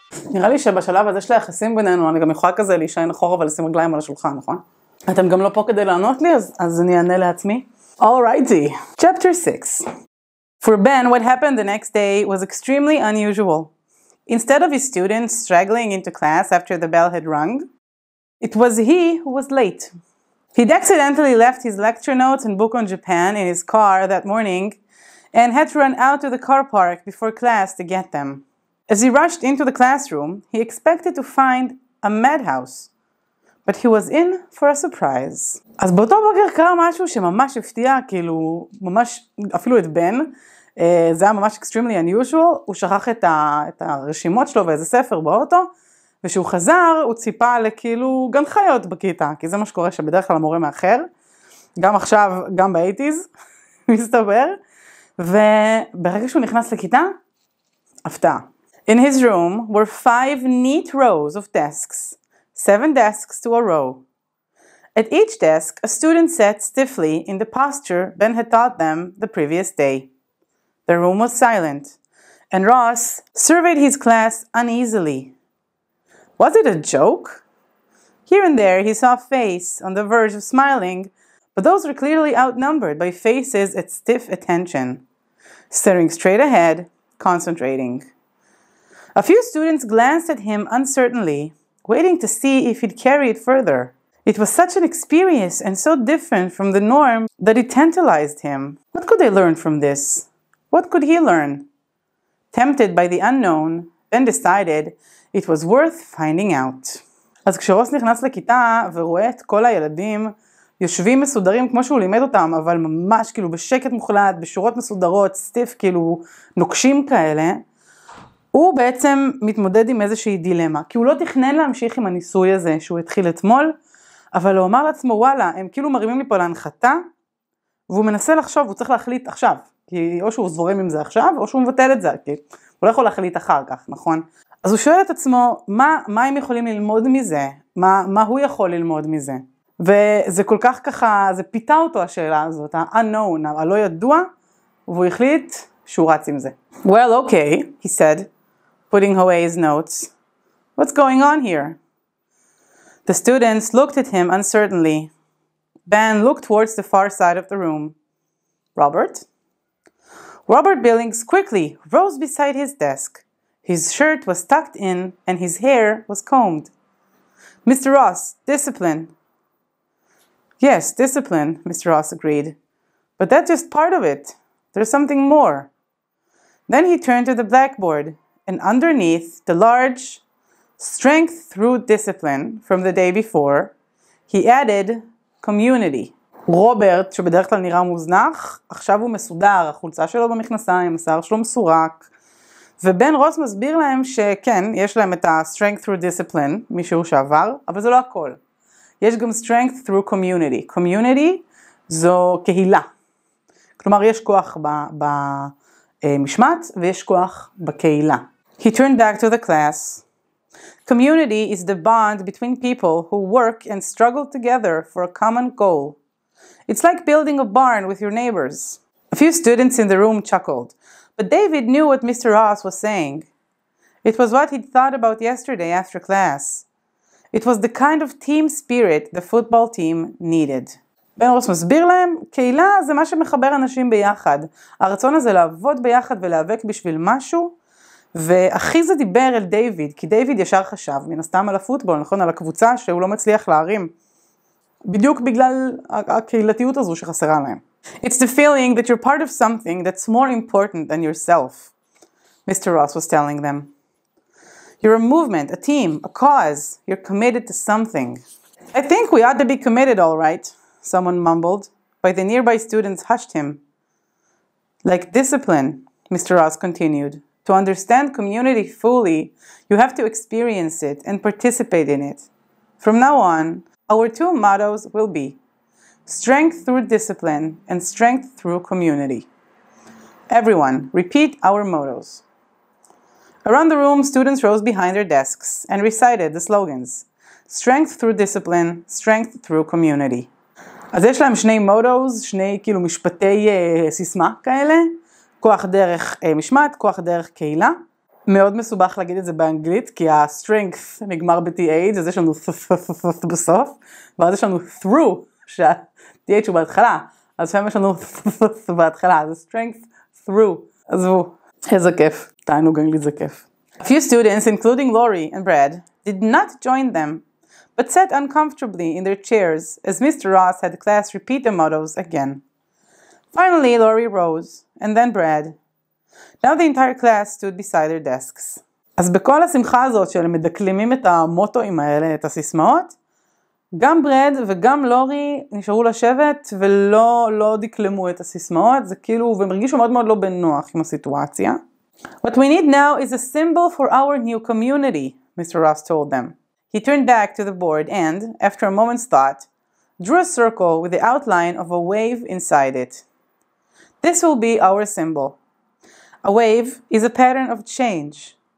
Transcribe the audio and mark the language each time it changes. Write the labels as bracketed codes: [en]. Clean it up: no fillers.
[he] נראה לי שבשלב הזה של היחסים בינינו, אני גם יכולה כזה להישען אחורה ולשים רגליים על השולחן, נכון? אתם גם לא פה כדי לענות לי, אז אני אענה לעצמי. [en] Alrighty, chapter 6. For Ben, what happened the next day was extremely unusual. Instead of his students straggling into class after the bell had rung, it was he who was late. He'd accidentally left his lecture notes and book on Japan in his car that morning and had to run out to the car park before class to get them. As he rushed into the classroom, he expected to find a madhouse. But he was in for a surprise. [he] אז באותו בוקר קרה משהו שממש הפתיע, כאילו, ממש, אפילו את בן, זה היה ממש [en] extremely unusual, [he] הוא שכח את הרשימות שלו ואיזה ספר באוטו, ושהוא חזר, הוא ציפה לכאילו גן חיות בכיתה, כי זה מה שקורה שבדרך כלל המורה מאחר, גם עכשיו, גם ב-80s, מסתבר, וברגע שהוא נכנס לכיתה, הפתעה. [en] In his room were 5 neat rows of desks. 7 desks to a row. At each desk, a student sat stiffly in the posture Ben had taught them the previous day. The room was silent, and Ross surveyed his class uneasily. Was it a joke? Here and there he saw a face on the verge of smiling, but those were clearly outnumbered by faces at stiff attention, staring straight ahead, concentrating. A few students glanced at him uncertainly, waiting to see if he'd carry it further. It was such an experience and so different from the norm that it tantalized him. What could they learn from this? What could he learn? Tempted by the unknown, Ben decided it was worth finding out. [he] אז כשרוס נכנס לכיתה ורואה את כל הילדים יושבים מסודרים כמו שהוא לימד אותם, אבל ממש כאילו בשקט מוחלט, בשורות מסודרות, סטיף כאילו נוקשים כאלה, הוא בעצם מתמודד עם איזושהי דילמה, כי הוא לא תכנן להמשיך עם הניסוי הזה שהוא התחיל אתמול, אבל הוא אמר לעצמו, וואלה, הם כאילו מרימים לי פה להנחתה, והוא מנסה לחשוב, הוא צריך להחליט עכשיו, כי או שהוא זורם עם זה עכשיו, או שהוא מבטל את זה, כי הוא לא יכול להחליט אחר כך, נכון? אז הוא שואל את עצמו, מה הם יכולים ללמוד מזה? מה הוא יכול ללמוד מזה? וזה כל כך ככה, זה פיתה אותו השאלה הזאת, ה-unknown, הלא ידוע, והוא החליט שהוא רץ עם זה. [en] Well, okay, he said, putting away his notes. What's going on here? The students looked at him uncertainly. Ben looked towards the far side of the room. Robert? Robert Billings quickly rose beside his desk. His shirt was tucked in and his hair was combed. Mr. Ross, discipline. Yes, discipline, Mr. Ross agreed. But that's just part of it. There's something more. Then he turned to the blackboard, and underneath the large strength through discipline from the day before, he added community. [he] רוברט, שבדרך כלל נראה מוזנח, עכשיו הוא מסודר, החולצה שלו במכנסיים, השיער שלו מסורק, ובן רוס מסביר להם שכן, יש להם את ה- [en] strength through discipline, [he] מישהו שעבר, אבל זה לא הכל. יש גם [en] strength through community. [he] community זו קהילה. כלומר, יש כוח במשמעת ויש כוח בקהילה. [en] He turned back to the class. Community is the bond between people who work and struggle together for a common goal. It's like building a barn with your neighbors. A few students in the room chuckled, but David knew what Mr. Ross was saying. It was what he'd thought about yesterday after class. It was the kind of team spirit the football team needed. [he] בן רוס מסביר להם, קהילה זה מה שמחבר אנשים ביחד. הרצון הזה לעבוד ביחד ולהיאבק בשביל משהו, ואחי זה דיבר אל דיוויד, כי דיוויד ישר חשב, מן הסתם על הפוטבול, נכון? על הקבוצה שהוא לא מצליח להרים. בדיוק בגלל הקהילתיות הזו שחסרה להם. [en] It's the feeling that you're part of something that's more important than yourself, Mr. Ross was telling them. You're a movement, a team, a cause. You're committed to something. I think we ought to be committed, all right, someone mumbled, but the nearby students hushed him. Like discipline, Mr. Ross continued. To understand community fully, you have to experience it and participate in it. From now on, our 2 mottos will be strength through discipline, and strength through community. Everyone, repeat our mottos. Around the room, students rose behind their desks and recited the slogans. Strength through discipline, strength through community. [he] אז יש להם שני מוטוס, שני כאילו משפטי סיסמה כאלה. כוח דרך משמעת, כוח דרך קהילה. מאוד מסובך להגיד את זה באנגלית, כי ה-strength נגמר ב-th, אז יש לנו בסוף, ואז יש לנו through, שה-th הוא בהתחלה, אז שם יש לנו בהתחלה, אז [en] strength through. [he] עזבו, איזה כיף, תענוג אנגלית זה כיף. [en] A few students, including Lori and Brad, did not join them, but sat uncomfortably in their chairs as Mr. Ross had the class repeat the mottos again. Finally, Lori rose, and then Brad. Now the entire class stood beside their desks. [he] אז בכל השמחה הזאת של מדקלמים את המוטואים האלה, את הסיסמאות, גם ברד וגם לורי נשארו לשבת ולא דקלמו את הסיסמאות, זה כאילו, והם הרגישו מאוד מאוד לא בנוח עם הסיטואציה. [en] What we need now is a symbol for our new community, Mr. Ross told them. He turned back to the board and, after a moment's thought, drew a circle with the outline of a wave inside it. This will be our symbol. A wave is a pattern of change.